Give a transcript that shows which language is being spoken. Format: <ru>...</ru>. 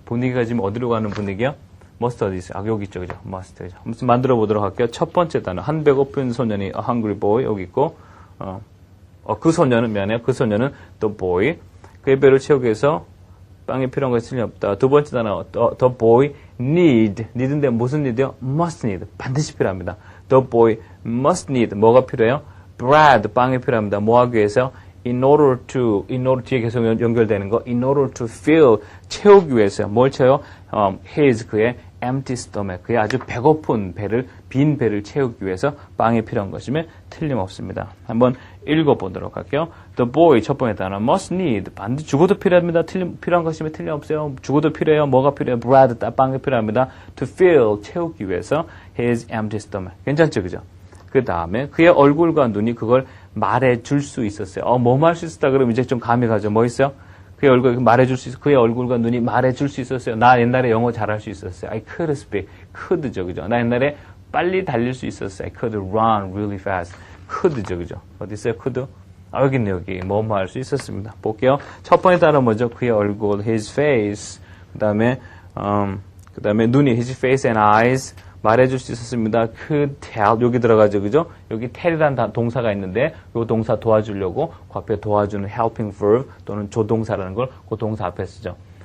<ko>분위기가 지금 어디로 가는 분위기야? must 어디 있어요? 여기 있죠, 그죠? must. 그죠? 한번 만들어 보도록 할게요. 첫 번째 단어. 한 배고픈 소년이 a hungry boy 여기 있고, 그 소년은 the boy. 그의 배를 채우기 위해서 빵이 필요한 것이 틀림없다. 두 번째 단어. the boy need인데 무슨 need요? must need. 반드시 필요합니다.</ko> <en>the boy must need.</en> <ko>뭐가 필요해요? bread. 빵이 필요합니다. 뭐 하기 위해서? in order to에 계속 연결되는 거, in order to fill, 채우기 위해서요. 뭘 채워요? 그의 empty stomach, 그의 아주 배고픈 빈 배를 채우기 위해서 빵이 필요한 것임에 틀림없습니다. 한번 읽어보도록 할게요.</ko> <en>The boy,</en> <ko>첫 번째 단어,</ko> <en>must need,</en> <ko>반드시 죽어도 필요합니다. 필요한 것임에 틀림없어요. 죽어도 필요해요. 뭐가 필요해요? bread, 빵이 필요합니다.</ko> <en>to fill,</en> <ko>채우기 위해서</ko> <en>his empty stomach.</en> <ko>괜찮죠, 그죠? 그 다음에 그의 얼굴과 눈이 그걸 말해줄 수 있었어요. 뭐 말 수 있었다 그러면 이제 좀 감이 가죠. 뭐 있어요? 그의 얼굴 말해줄 수 있어. 그의 얼굴과 눈이 말해줄 수 있었어요. 나 옛날에 영어 잘할 수 있었어요.</ko> <en>I could speak.</en> <ko>could죠, 그죠? 나 옛날에 빨리 달릴 수 있었어요.</ko> <en>I could run really fast.</en> <ko>could죠, 그죠? 어디 있어요? could? 여기 있네, 여기. 뭐 할 수 있었습니다. 볼게요. 첫 번째 단어 뭐죠? 그의 얼굴, his face. 그 다음에 눈이,</ko> <en>his face and eyes.</en> <ko>말해줄 수 있었습니다. could tell 여기 들어가죠, 그죠? 여기 tell이라는 동사가 있는데 이 동사 도와주려고 그 앞에 도와주는 helping verb 또는 조동사라는 걸 그 동사 앞에 쓰죠.</ko>